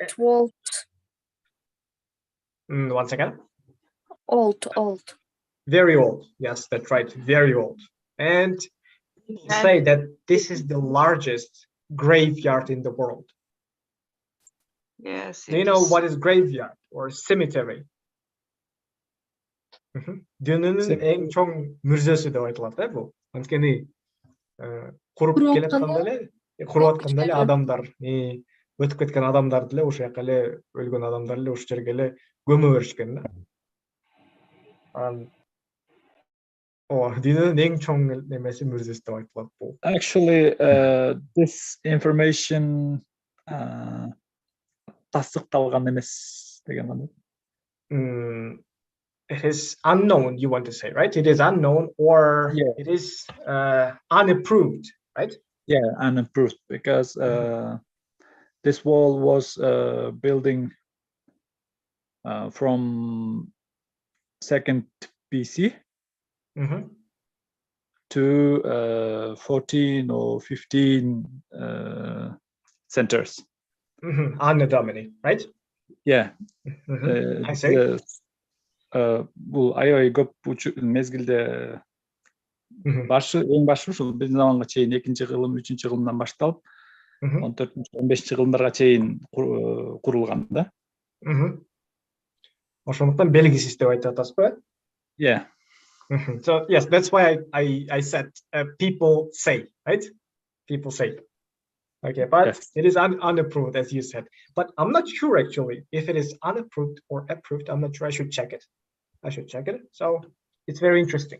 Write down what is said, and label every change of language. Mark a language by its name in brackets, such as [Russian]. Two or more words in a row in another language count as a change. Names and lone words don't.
[English] Once again. Old. Very old. Yes, that's right. Very old. And people say that this is the largest graveyard in the world. Yes. Do you know what is graveyard or cemetery? [Kyrgyz] Дүйнөнүн эң чоң мүрзөсү деп айтылат да бул. Анткени куруп келатканда эле адамдар, өтүп кеткен адамдарды эле ошол жака эле өлгөн адамдар эле ошол жерге эле көмө беришкен да. Дүйнөнүн эң чоң немеси мүрзөсү деп айтылат бул. [English] Actually, this information [Kyrgyz] тастыкталган эмес деген кандай? [English] It is unknown, you want to say, right? It is unknown, or it is unapproved, right? Yeah, unapproved, because this wall was building from 2nd BC to 14 or 15 centers. Anno Domini, right? Yeah. I see. [Kyrgyz] Бул аябай көп мезгилде эң башы ушул биздин заманга чейин 2-кылым, 3-кылымдан башталып 14-15-кылымдарга чейин курулган да. Ошондуктан белгисиз деп айтып атасызбы? [English] Yeah. So yes, that's why I said people say, right? People say. Okay, but it is unapproved, as you said. But I'm not sure actually if it is unapproved or approved. I'm not sure. I should check it. So it's very interesting.